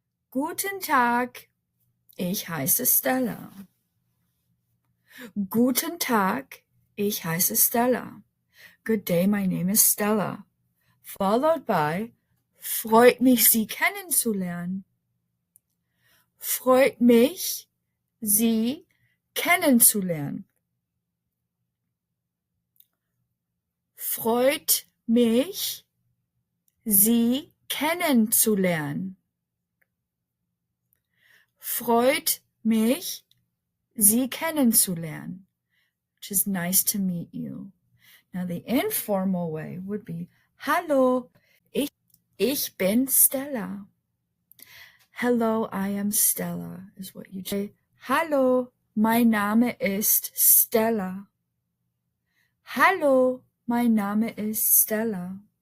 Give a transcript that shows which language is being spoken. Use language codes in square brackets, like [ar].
[de] Guten Tag, ich heiße Stella. Guten Tag, ich heiße Stella. [en] Good day, my name is Stella. Followed by [de] freut mich, Sie kennenzulernen. Freut mich, Sie kennenzulernen. Freut mich, Sie kennenzulernen. Freut mich, Sie kennenzulernen, [en] which is nice to meet you. Now the informal way would be [de] Hallo, ich bin Stella. [en] Hello, I am Stella is what you say. [de] Hallo, mein Name ist Stella. Hallo, mein Name ist Stella.